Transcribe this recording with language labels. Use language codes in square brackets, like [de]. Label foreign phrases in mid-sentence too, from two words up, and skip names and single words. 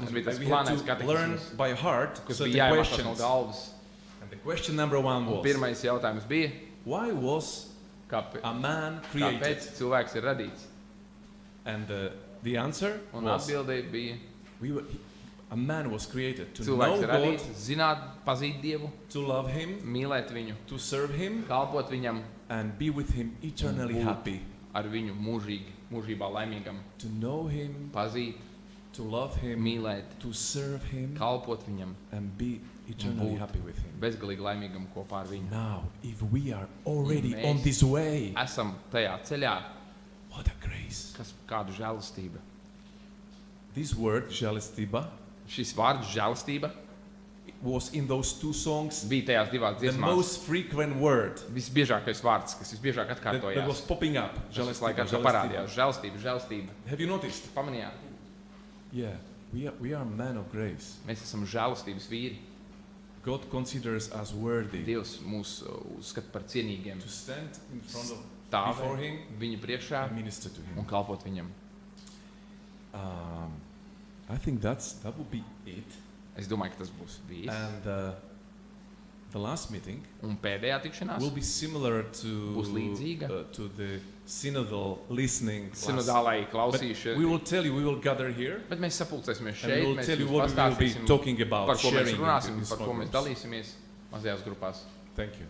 [lv] Mums [en] and [lv] bija tas [en] we had [lv] plānais [en] to learn [lv] katekisms, [en] by heart [lv] kas [en] certain [lv] bija jāiemācās no [en] questions. [lv] galvas. [en] And the question number one [lv] Un [en] was, [lv] pirmais jautājums bija, [en] why was a man created? [lv] kāpēc cilvēks ir radīts? [en] And the answer [lv] Un [en] was, [lv] atbildēja bija, [en] a man was created to know [lv] cilvēks ir [en] God, [lv] radīts, zināt, pazīt Dievu, [en] to love Him, [lv] mīlēt viņu, [en] to serve Him, [lv] kalpot viņam, [en] and be with Him eternally [lv] būt [en] happy. [lv] ar viņu mūžībā laimīgam, [en] To know Him, [lv] pazīt, [en] to love him, [lv] mīlēt, [en] to serve him, [lv] kalpot viņam, [en] and be eternally [lv] būt [en] happy with him. [lv] bezgalīgi laimīgam kopā ar viņu. [en] Now, if we are already [lv] Mēs [en] on this way, [lv] esam tajā ceļā, [en] what a grace. [lv] kādu žēlastību. [en] This word, [lv] žēlastība, Šis vārds žēlastība [en] was in those two songs [lv] bija tajās divās [en] the [lv] dziesmās [en] most frequent word [lv] visbiežākais vārds, kas visbiežāk [en] that [lv] atkārtojās. [en] was popping up. [lv] Tas visu laiku Žēlastība, parādījās. Žēlastība, žēlastība. [en] Have you noticed? [lv] Pamanījāt? [en] Yeah, we are men of grace. [lv] Mēs esam žēlastības vīri. [en] God considers us worthy [lv] Dievs mūs uzskata par cienīgiem. [en] to stand in front of before [lv] Stāvēt [en] him [lv] viņu priekšā [en] and minister to him. [lv] un kalpot viņam. [en] I think that would be it. [lv] Es domāju, ka tas būs viss. [en] And the last meeting [lv] Un pēdējā tikšanās [en] will be similar [lv] Būs līdzīga. [en] to the synodal listening class. [lv] sinodālai [en] But [lv] klausīšana. [en] we will tell you, we will gather here [lv] Bet mēs sapulcēsimies [en] and [lv] šeit, [en] we will [lv] mēs [en] tell you [lv] jums [en] what we will be [lv] pastāstīsim, [en] talking about, [lv] par ko mēs [en] sharing [lv] runāsim, [en] in [lv] par ko [en] small [lv] mēs [en] groups. [lv] dalīsimies mazajās grupās. [en] Thank you.